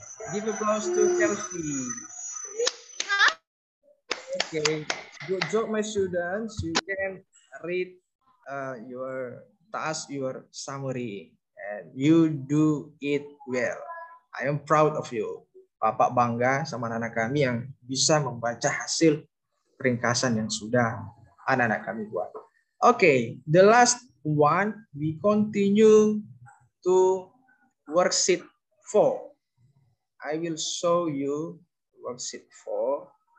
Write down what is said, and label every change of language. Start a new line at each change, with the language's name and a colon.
English: Give applause to Kelsey. Okay, good job, my students. You can read your task, your summary, and you do it well. I am proud of you.
Indonesian: Bapak bangga sama anak-anak kami yang bisa membaca hasil ringkasan yang sudah anak-anak kami buat.
English: Okay, the last one, we continue to worksheet 4. I will show you worksheet 4.